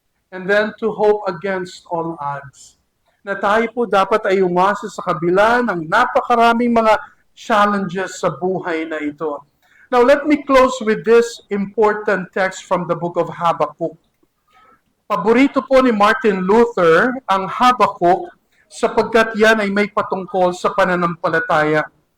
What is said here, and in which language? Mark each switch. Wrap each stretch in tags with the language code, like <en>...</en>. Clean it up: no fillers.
<en>And then to hope against all odds.</en> <tl>Na tayo po dapat ay umasa sa kabila ng napakaraming mga challenges sa buhay na ito.</tl> <en>Now let me close with this important text from the book of Habakkuk.</en> <tl>Paborito po ni Martin Luther ang Habakkuk sapagkat yan ay may patungkol sa pananampalataya.</tl>